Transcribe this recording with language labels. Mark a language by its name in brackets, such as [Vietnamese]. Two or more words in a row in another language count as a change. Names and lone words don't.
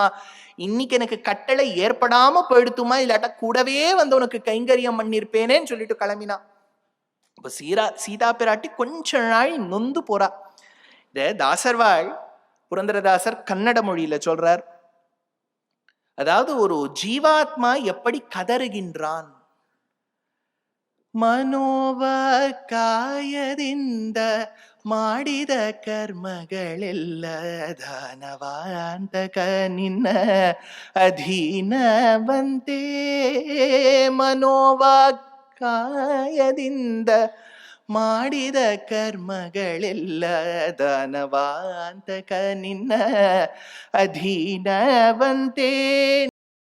[Tamil] இன்னைக்கு எனக்கு கட்டளை ஏற்படாம போயிடுத்துமா, இல்லாட்டா கூடவே வந்து உனக்கு கைங்கரியம் பண்ணிருப்பேனேன்னு சொல்லிட்டு கிளம்பினா. இப்ப சீதா பிராட்டி கொஞ்ச நாள் நொந்து போறா. இந்த தாசர்வாள் புரந்தரதாசர் கன்னட மொழியில சொல்றார். அதாவது ஒரு ஜீவாத்மா எப்படி கதறுகின்றான். [Kannada] ಮನೋವಾಕಾಯದಿಂದ ಮಾಡಿದ ಕರ್ಮಗಳೆಲ್ಲ ದಾನವಾಂತಕ ನಿನ್ನ ಅಧೀನವಂತೆ. ಮನೋವಾಕಾಯದಿಂದ ಮಾಡಿದ ಕರ್ಮಗಳೆಲ್ಲ ದಾನವಾಂತಕ ನಿನ್ನ ಅಧೀನವಂತೆ.